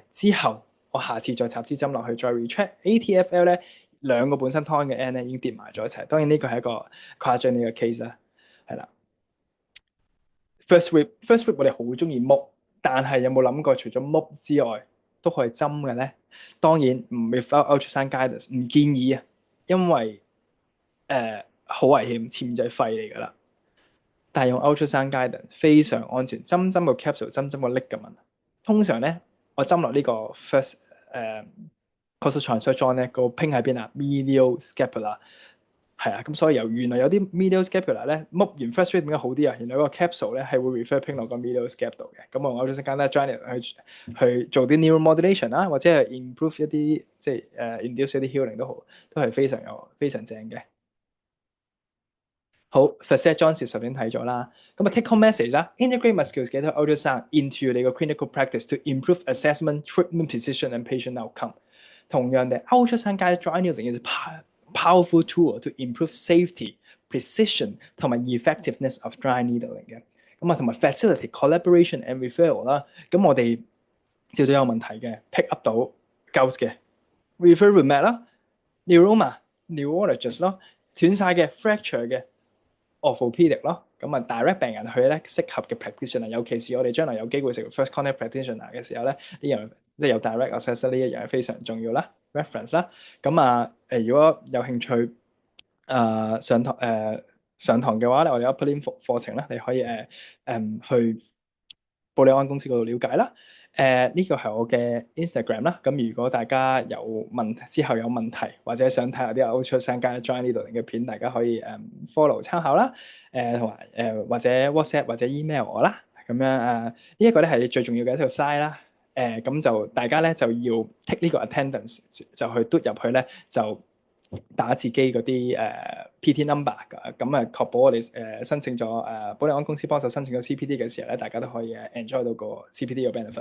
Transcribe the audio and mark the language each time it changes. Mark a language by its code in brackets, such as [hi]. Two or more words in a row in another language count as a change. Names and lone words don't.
[yue] 之後我下次再插支針落去，再 [en] recheck ATFL [yue] 咧兩個本身 torn 嘅 end 咧已經跌埋咗一齊。當然呢個係一個誇張呢個 case 啦，係啦。 [en] first rib [yue] 我哋好中意剝，但係有冇諗過除咗剝之外都可以針嘅咧？當然唔 [en] without ultrasound guidance [yue] 唔建議啊，因為好危險，潛在肺嚟㗎啦。但係用 [en] ultrasound guidance [yue] 非常安全，針個 capsule，針個 ligament。通常咧，我針落呢個 [en] first corsal transfer joint [yue] 咧，個 pin 喺邊啊 ？ [en] medial scapula [yue] 係啊，咁所以原來有啲 [en] medial scapula [yue] 咧，剝完 [en] first rib [yue] 點解好啲啊？原來個 capsule 咧係會 [en] refer pin [yue] 落個 [en] medial scap [yue] 度嘅。咁我用 [en] ultrasound guidance joint [yue] 去做啲 neuromodulation 啦，或者係 improve 一啲即係induce 一啲 healing 都好，都係非常正嘅。 [en] 好 facet Johnson [yue] 頭先睇咗啦，咁啊 [en] take home message 啦 ，integrate musculoskeletal ultrasound into [yue] 你個 [en] clinical practice to improve assessment, treatment precision and patient outcome。同樣地 ultrasound guided dry needling is a powerful tool to improve safety, precision 同埋 effectiveness of dry needling 嘅。 [yue] 咁啊同埋 [en] facilitate collaboration and referral [yue] 啦，咁我哋照到有問題嘅 [en] pick up [yue] 到 gout 嘅 [en] refer rheumat [yue] 啦 ， [en] neuroma neurologist [yue] 咯，斷晒嘅 fracture 嘅。orthopedic 咯，咁啊 direct 病人去咧適合嘅 practitioner，尤其是我哋將來有機會成為 [en] first contact practitioner [yue] 嘅時候咧，呢樣即係有 [en] direct access [yue] 呢一樣係非常重要啦 ，reference 啦。咁啊如果有興趣上堂嘅話咧，我哋有 upline 課程咧，你可以去布里安公司嗰度了解啦。呢個係我嘅 Instagram 啦。咁如果大家有問題之後有問題，或者想睇下啲 [en] ultrasound guided dry needling [yue] 嘅片，大家可以follow 參考啦。同埋或者 WhatsApp 或者 email 我啦。咁樣呢一個咧係最重要嘅一條 slide 啦。咁就大家咧就要 take 呢個 attendance 就去嘟入去咧就。打自己嗰啲 [en] PT number [yue] 㗎，咁啊確保我哋申請咗保利安公司幫手申請咗 CPD 嘅時候咧，大家都可以enjoy 到個 CPD 嘅 benefit。